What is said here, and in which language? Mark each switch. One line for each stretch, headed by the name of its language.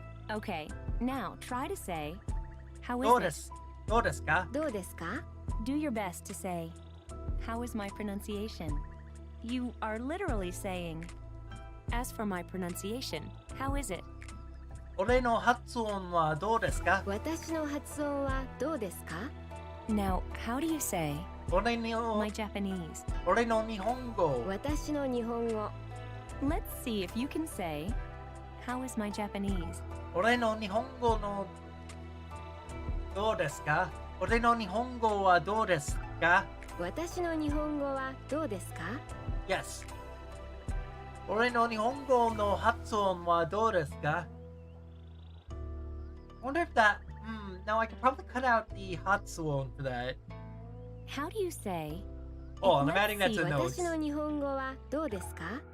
English: okay, now try to say, how is
Japanese: どう
English: it?
Japanese: ですどうですか？どうですか
English: Do your best to say, how is my pronunciation? You are literally saying, as for my pronunciation, how is it?
Japanese: 俺の発音はどうですか？私の発音はどうですか
English: Now, how do you say,
Japanese: 俺の
English: my Japanese?
Japanese: 俺の日本語。私の日本語
English: Let's see if you can say, how is my Japanese?
Japanese: 俺の日本語のどうですか？俺の日本語はどうですか？私の日本語はどうですか？
English: Yes.
Japanese: 俺の日本語の発音はどうですか?
English: Wonder if that. Now I could probably cut out the Hatsuon for that. How do you say, Oh, and I'm Let's adding that see, to notes.
Japanese: 私の日本語はどうですか？